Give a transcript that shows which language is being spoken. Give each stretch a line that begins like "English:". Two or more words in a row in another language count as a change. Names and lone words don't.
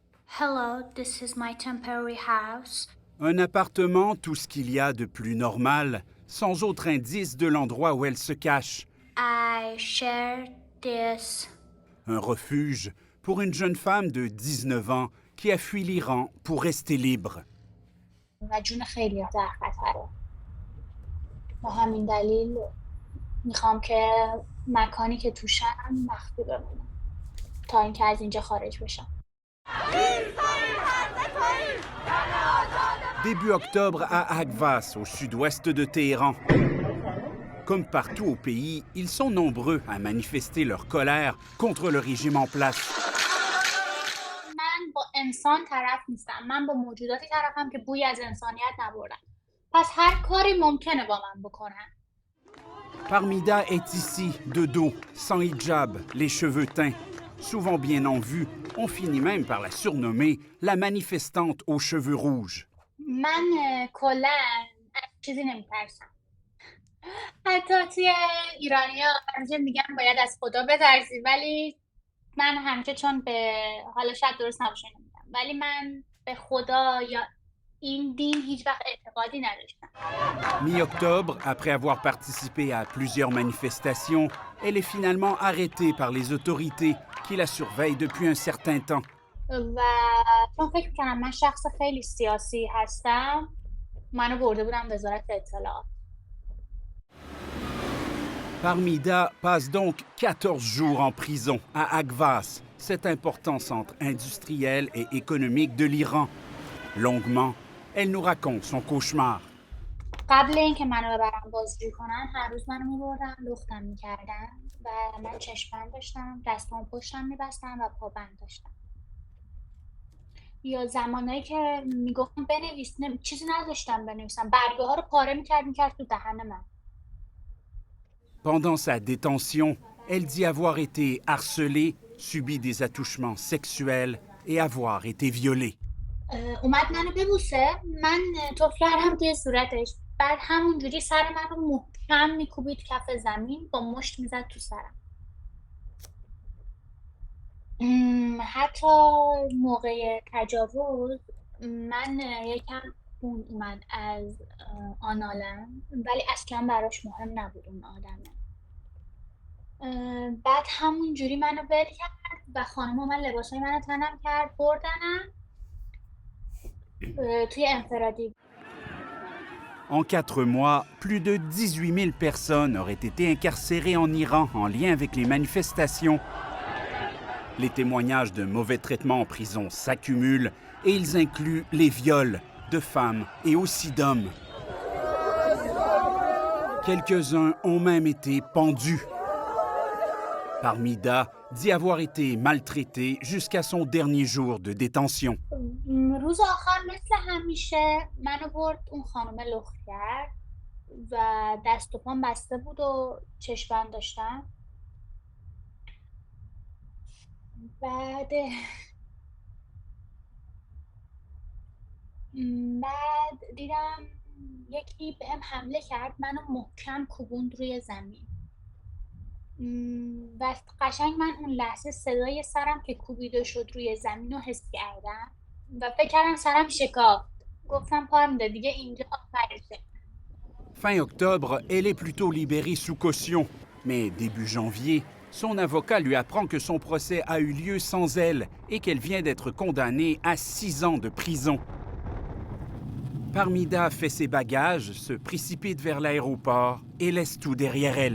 English: Hello, this is my temporary house.
French: Un appartement, tout ce qu'il y a de plus normal, sans autre indice de l'endroit où elle se cache.
English: I share this.
French: Un refuge pour une jeune femme de 19 ans qui a fui l'Iran pour rester libre.
Persian: و جون خیلی در خطره. با همین دلیل میخوام که مکانی که توشم مخفی بمونم تا اینکه از اینجا خارج بشم.
French: Début octobre à Akvas, au sud-ouest de Téhéran. Comme partout au pays, ils sont nombreux à manifester leur colère contre le régime en place.
Persian: من با انسان طرف نیستم. من با موجوداتی طرفم که بوی از انسانیت نبردن. پس هر کاری ممکنه با من بکنن.
French: Parmida est ici, de dos, sans hijab, les cheveux teints. Souvent bien en vue, on finit même par la surnommer la manifestante aux cheveux rouges.
Persian: من کلا از چیزی نمیترسم. حتی توی ایرانیا همیشه میگن باید از خدا بترسی، ولی من همیشه چون به حالا شاید درست نباشه نمیگم، ولی من به خدا یا این دین هیچ وقت اعتقادی نداشتم.
French: Mi-octobre, après avoir participé à plusieurs manifestations, elle est finalement arrêtée par les autorités qui la surveillent depuis un certain temps.
Persian: و چون فکر میکنم من شخص خیلی سیاسی هستم، منو برده بودم وزارت اطلاعات.
French: Parmida passe donc 14 jours en prison à Akvas, cet important centre industriel et économique de l'Iran. Longuement, elle nous raconte son cauchemar.
Persian: قبل اینکه منو ببرن بازجویی کنن هر روز منو میبردن لختم میکردن و من چشم‌بند داشتم، دستام پشتم میبستن و پابند داشتم. یا زمانایی که میگفتم بنویس چیزی نذاشتم بنویسم، برگه ها رو پاره میکرد تو دهن من.
French: Pendant sa détention, elle dit avoir été harcelée, subi des attouchements sexuels et avoir été violée.
Persian: اومد منو ببوسه، من توف کردم توی صورتش، بعد همونجوری سر من رو محکم میکوبید کف زمین، با مشت میزد تو سرم. حتی موقع تجاوز من یکم خون اومد از آنالم، ولی اصلا براش مهم نبود اون آدمه. بعد همونجوری منو ول کرد و خانم من لباسای منو تنم کرد، بردنم توی انفرادی.
French: En 4 mois, plus de 18 000 personnes auraient été incarcérées en Iran en lien avec les manifestations. Les témoignages de mauvais traitements en prison s'accumulent et ils incluent les viols de femmes et aussi d'hommes. Quelques-uns ont même été pendus. Parmida dit avoir été maltraitée jusqu'à son dernier jour de détention.
Persian: روز آخر مثل همیشه منو برد اون خانم لخت کرد و دست و پام بسته بود و چشم‌بند داشتم. بعد دیدم یکی بهم حمله کرد، منو محکم کوبوند روی زمین و قشنگ من اون لحظه صدای سرم که کوبیده شد روی زمین رو حس کردم و فکر کردم سرم شکافت. گفتم پارمیدا دیگه اینجا آخرشه.
French: Fin octobre, elle est plutôt libérée sous caution. Mais début janvier, son avocat lui apprend que son procès a eu lieu sans elle et qu'elle vient d'être condamnée à 6 ans de prison. Parmida fait ses bagages, se précipite vers l'aéroport et laisse tout derrière elle.